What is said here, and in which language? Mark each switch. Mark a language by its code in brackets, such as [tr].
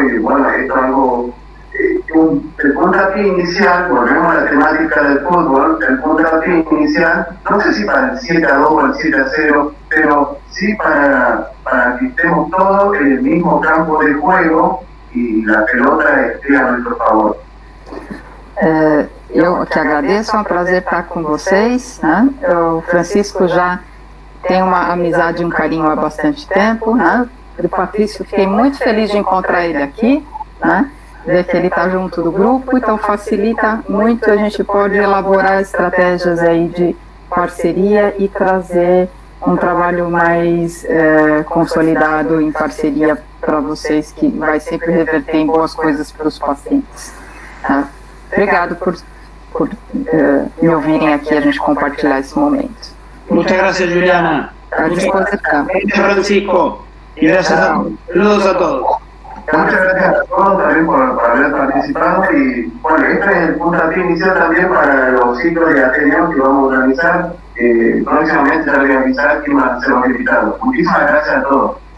[es] Y bueno, esto es algo, el puntapié inicial, volvemos a la temática del fútbol, el puntapié inicial, no sé si para el 7-2 o el 7-0, pero sí para que estemos todos en el mismo campo de juego y la pelota esté a nuestro favor. [pt] Eu que agradeço, é um prazer estar com vocês, né? O Francisco já tem uma amizade e um carinho há bastante tempo, né? O Patrício, fiquei muito feliz de encontrar ele aqui, né? Ver que ele está junto do grupo, então facilita muito, a gente pode elaborar estratégias aí de parceria e trazer um trabalho mais consolidado em parceria para vocês, que vai sempre reverter em boas coisas para os pacientes. Tá? Obrigado por me ouvirem aqui, a gente compartilhar esse momento. [es] Muchas gracias, Juliana. [pt] À disposição. [es] Gracias, Francisco. Y gracias a todos. Saludos a todos. Muchas gracias a todos también por haber participado y bueno, este es el puntapié inicial también para los ciclos de ateneo que vamos a organizar. Próximamente les voy a avisar quién van a ser los invitados. Muchísimas gracias a todos.